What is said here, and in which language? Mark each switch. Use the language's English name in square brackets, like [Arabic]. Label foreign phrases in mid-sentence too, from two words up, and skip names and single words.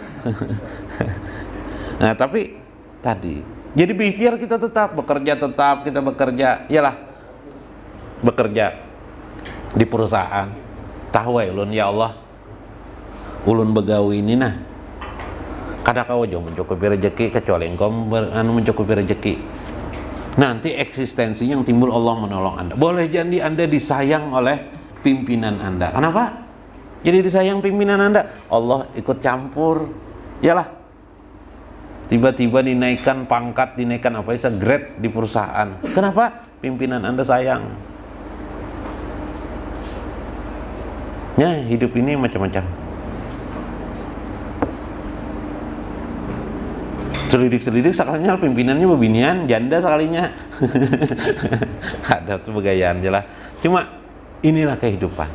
[Indonesian] Nah tapi tadi jadi berikhtiar kita tetap kita bekerja, iyalah bekerja di perusahaan. Tahu ya ulun ya Allah, [Banjar] ulun begawi ini nah kada [Indonesian] kau jauh mencukupi rezeki kecuali engkau mencukupi rezeki. Nanti eksistensi yang timbul Allah menolong Anda. Boleh jadi Anda disayang oleh pimpinan Anda. Kenapa? Jadi disayang pimpinan Anda, Allah ikut campur, iyalah. Tiba-tiba dinaikkan pangkat, dinaikkan apa bisa grade di perusahaan. Kenapa? Pimpinan Anda sayang. Ya, hidup ini macam-macam. [Banjar] Selidik-selidik sekalinya pimpinannya bebinian, janda sekalinya. Ada tuh begayaan aja lah. [Indonesian] Cuma inilah kehidupan.